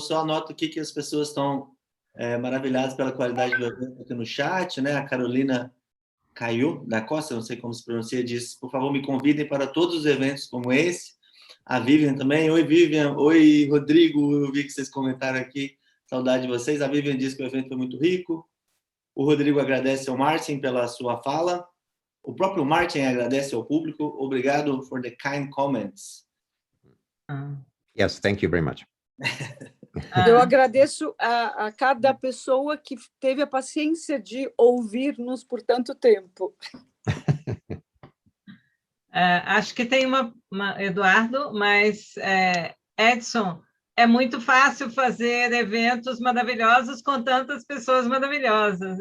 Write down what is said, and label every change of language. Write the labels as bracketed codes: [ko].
[pt] Só anoto aqui que as pessoas estão maravilhadas pela qualidade do evento aqui no chat, né? A Carolina Caio da Costa, não sei como se pronuncia, diz: por favor, me convidem para todos os eventos como esse. A Vivian também. Oi, Vivian. Oi, Rodrigo. Eu vi que vocês comentaram aqui. Saudade de vocês. A Vivian diz que o evento foi muito rico. O Rodrigo agradece ao Martin pela sua fala. O próprio Martin agradece ao público. [en] Obrigado for the kind comments. Yes, thank you very much. [pt] Eu agradeço a cada pessoa que teve a paciência de ouvir-nos por tanto tempo. Acho que tem Eduardo, mas Edson, é muito fácil fazer eventos maravilhosos com tantas pessoas maravilhosas.